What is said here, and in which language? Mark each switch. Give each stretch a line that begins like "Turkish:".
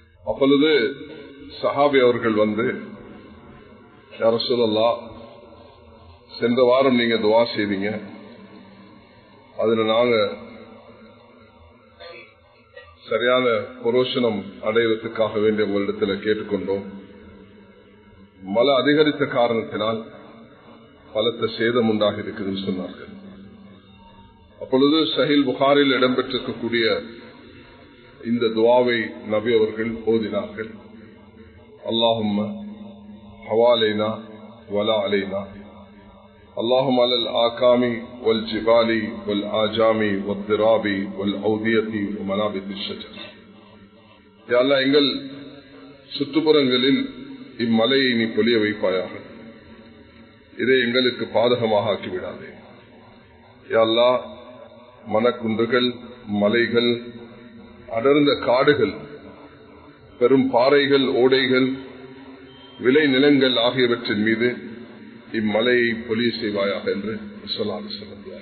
Tamil: அப்பொழுது சஹாபி அவர்கள் வந்து, யா ரசூலல்லாஹ், சென்ற வாரம் நீங்க துஆ செய்தீங்க, அதுல நாங்க சரியான புரோஷனம் அடைவதற்காக வேண்டிய உங்களிடத்தில் கேட்டுக்கொண்டோம். மழை அதிகரித்த காரணத்தினால் பலத்த சேதம் உண்டாகி இருக்குதுன்னு சொன்னார்கள். அப்பொழுது சஹீல் புகாரில் இடம்பெற்றிருக்கக்கூடிய இந்த துஆவை நபி அவர்கள் ஓதினார்கள்.
Arabic: அல்லாஹும்ம ஹவாலைனா வலா அலைனா اللهم على الآكام والجبال والآجام والضراب والأودية ومنابت الشجر.
Tamil: யா அல்லாஹ், எங்கள் சுற்றுப்புறங்களில் இம்மலையை நீ பொழிய வைப்பாயாக, இதை எங்களுக்கு பாதகமாக ஆக்கிவிடாதே. யா அல்லாஹ், மணக்குன்றுகள், மலைகள், அடர்ந்த காடுகள், பெரும் பாறைகள், ஓடைகள், விளை நிலங்கள் ஆகியவற்றின் மீது இம்மலையை பொழிய செய்வாயாக என்று சொன்னார்.